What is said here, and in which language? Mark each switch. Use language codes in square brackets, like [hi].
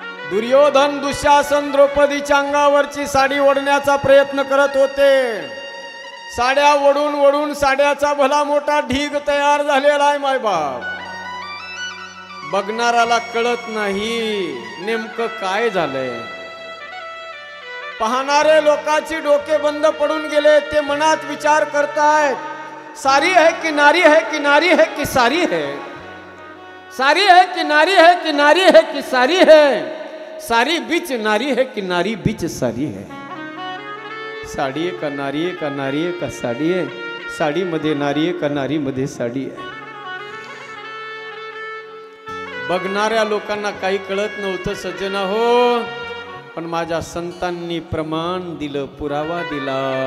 [mr] दुर्योधन दुःशासन द्रौपदीच्या अंगावरची साडी ओढण्याचा प्रयत्न करत होते. साड्या ओढून ओढून साड्याचा भला मोठा ढीग तयार झालेला आहे मायबाप. बघणाराला कळत नाही नेमकं काय झालंय. पाहणारे लोकांची डोके बंद पडून गेले. ते मनात विचार करतायत, [hi] सारी है कि नारी है कि नारी है कि सारी है, सारी है कि नारी है कि नारी है कि सारी है, सारी बीच नारी है कि नारी बीच सारी है. [mr] साडी आहे का नारी आहे का नारी आहे का साडी आहे, साडी मध्ये नारी आहे का नारी मध्ये साडी आहे. बघणाऱ्या लोकांना काही कळत नव्हतं सज्जना हो, पण माझ्या संतांनी प्रमाण दिलं, पुरावा दिला.